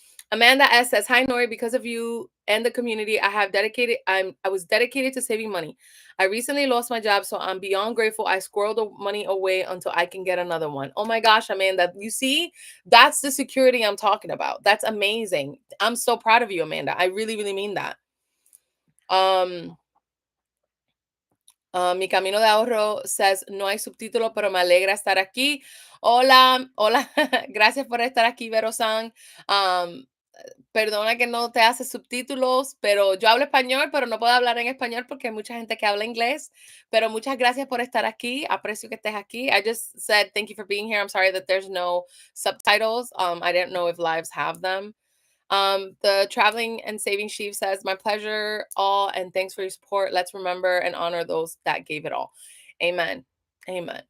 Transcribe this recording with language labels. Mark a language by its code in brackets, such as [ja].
[en] Amanda S says, hi Nori, because of you and the community, I was dedicated to saving money. I recently lost my job, so I'm beyond grateful. I squirreled the money away until I can get another one. Oh my gosh, Amanda, you see, that's the security I'm talking about. That's amazing. I'm so proud of you, Amanda. I really, really mean that. [es] Mi camino de ahorro [en] says, [es] no hay subtítulo, pero me alegra estar aquí. Hola, hola, gracias por estar aquí, Vero-san. Perdona que no te hace subtítulos, pero yo hablo español, pero no puedo hablar en español porque hay mucha gente que habla inglés. Pero muchas gracias por estar aquí. Aprecio que estés aquí. [en] I just said thank you for being here. I'm sorry that there's no subtitles. I didn't know if lives have them. The Traveling and Saving Sheep says, my pleasure all, and thanks for your support. Let's remember and honor those that gave it all. Amen. Amen.